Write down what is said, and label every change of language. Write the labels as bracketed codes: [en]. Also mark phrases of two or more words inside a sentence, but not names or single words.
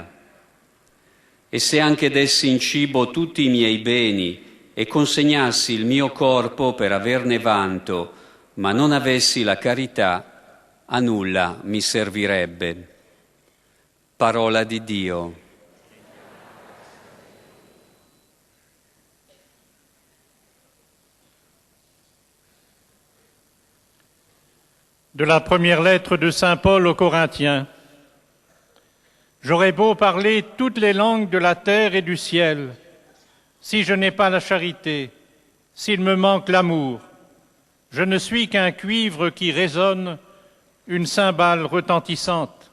[it] E se anche dessi in cibo tutti i miei beni e consegnassi il mio corpo per averne vanto, ma non avessi la carità, a nulla mi servirebbe. Parola di Dio. [fr] De la première lettre de Saint Paul aux Corinthiens. J'aurais beau parler toutes les langues de la terre et du ciel, si je n'ai pas la charité, s'il me manque l'amour, je ne suis qu'un cuivre qui résonne, une cymbale retentissante.